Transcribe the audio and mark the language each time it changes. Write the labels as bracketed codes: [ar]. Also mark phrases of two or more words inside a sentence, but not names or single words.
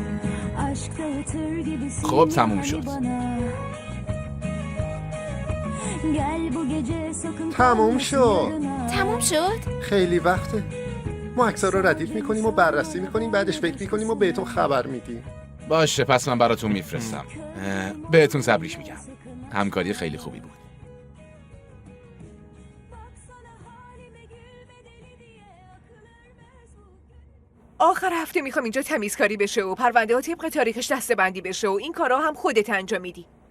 [tr] Aşkta yatır gibisin [fa] خب تموم شد. [tr] Gel bu gece sakın [fa] تموم شد. تموم شد؟ خیلی وقته. ما عکس‌ها رو ردیف میکنیم و بررسی میکنیم، بعدش فکر میکنیم و بهتون خبر میدیم. باشه پس من براتون میفرستم. بهتون تبریک میگم. همکاری خیلی خوبی بود. آخر هفته میخوام اینجا تمیزکاری بشه و پرونده ها طبق تاریخش دسته‌بندی بشه و این کارا هم خودت انجام میدی.